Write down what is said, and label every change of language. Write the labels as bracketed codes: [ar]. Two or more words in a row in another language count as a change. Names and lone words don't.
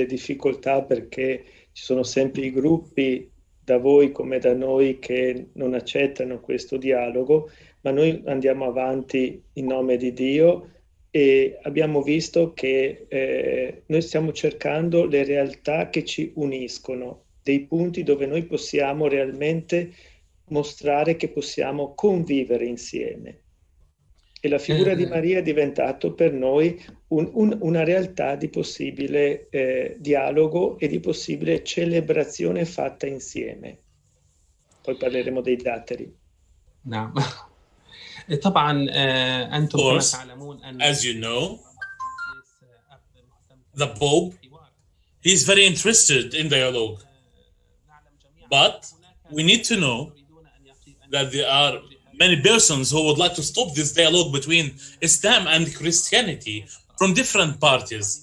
[it] difficoltà perché ci sono sempre i gruppi da voi come da noi che non accettano questo dialogo, ma noi andiamo avanti in nome di Dio e abbiamo visto che noi stiamo cercando le realtà che ci uniscono, dei punti dove noi possiamo realmente mostrare che possiamo convivere insieme. E la figura di Maria è diventato per noi una realtà di possibile dialogo e di possibile celebrazione fatta insieme. Poi parleremo dei datteri. [ar] نعم طبعا أنتم كما تعلمون أن [en] as you know, the Pope, he's very interested in dialogue. But we need to know that there are many persons who would like to stop this dialogue between Islam and Christianity from different parties.